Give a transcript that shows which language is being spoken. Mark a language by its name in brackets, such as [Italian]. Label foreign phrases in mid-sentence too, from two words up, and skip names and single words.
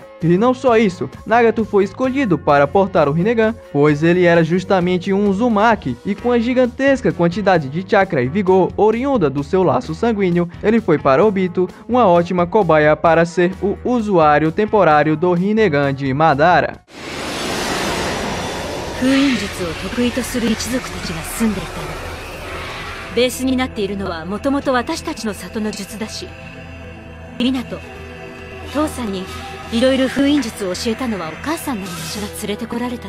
[Portuguese] E não só isso, Nagato foi escolhido para portar o Rinnegan, pois ele era justamente um Uzumaki, e com a gigantesca quantidade de chakra e vigor oriunda do seu laço sanguíneo, ele foi para Obito uma ótima cobaia para ser o usuário temporário do Rinnegan de Madara. [Japanese] 封印術を得意とする一族たちが住んでいたの。ベースになっているのはもともと私たちの里の術だし、湊、父さんにいろいろ封印術を教えたのはお母さんの私が連れてこられたの。